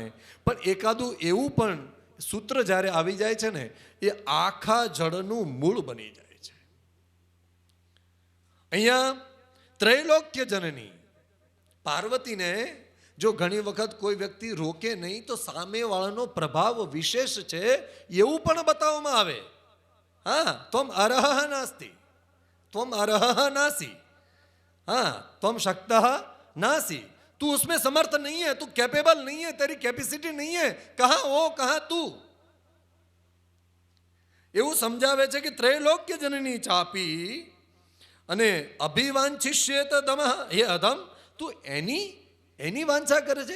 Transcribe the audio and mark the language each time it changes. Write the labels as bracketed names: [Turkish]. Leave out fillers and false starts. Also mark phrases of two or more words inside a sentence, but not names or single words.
[Gujarati] પણ એકાદું એવું પણ સૂત્ર જ્યારે આવી જાય છે ને, એ આખા જળનું મૂળ બની જાય છે. અહીંયા ત્રૈલોક્ય જનની પાર્વતીને જો ઘણી વખત કોઈ વ્યક્તિ રોકે નહીં તો સામેવાળાનો પ્રભાવ વિશેષ છે એવું પણ બતાવવામાં આવે. [Sanskrit] હા, ત્વમ અરહ નાસ્તિ, त्वम अरह नासी, हाँ त्वम शक्तः नासी, [Hindi] तू उसमें समर्थ नहीं है, तू कैपेबल नहीं है, तेरी कैपेसिटी नहीं है, कहाँ वो कहाँ तू. [Gujarati] એવું સમજાવે છે કે ત્રૈલોક્ય જનની ચાપી અને [Sanskrit] અભિવાંછિષ્યેત દમઃ, હે અધમ, [Gujarati] તું એની વાંછા કરે છે.